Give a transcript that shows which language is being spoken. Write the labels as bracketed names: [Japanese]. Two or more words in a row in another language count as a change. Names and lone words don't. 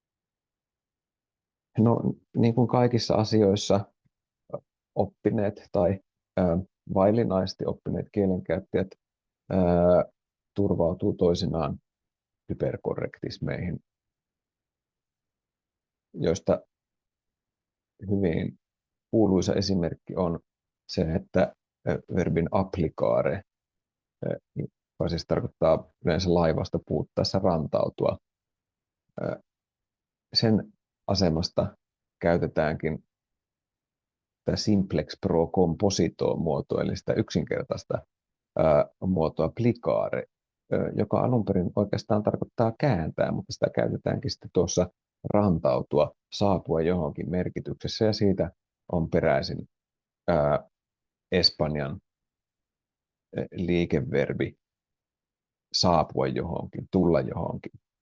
[Finnish] No, niin kuin kaikissa asioissa oppineet tai vaillinaisesti oppineet kielenkäyttäjät turvautuu toisinaan hyperkorrektismeihin, joista hyvin kuuluisa esimerkki on se, että verbin applicare, joka siis tarkoittaa yleensä laivasta puhuttaessa rantautua, sen asemasta käytetäänkin tämä [Latin] simplex pro composito [Finnish] muotoa, eli sitä yksinkertaista muotoa plicare, joka alun perin oikeastaan tarkoittaa kääntää, mutta sitä käytetäänkin sitten tuossa rantautua, saapua johonkin merkityksessä, ja siitä on peräisin Espanjan liikeverbi saapua johonkin, tulla johonkin.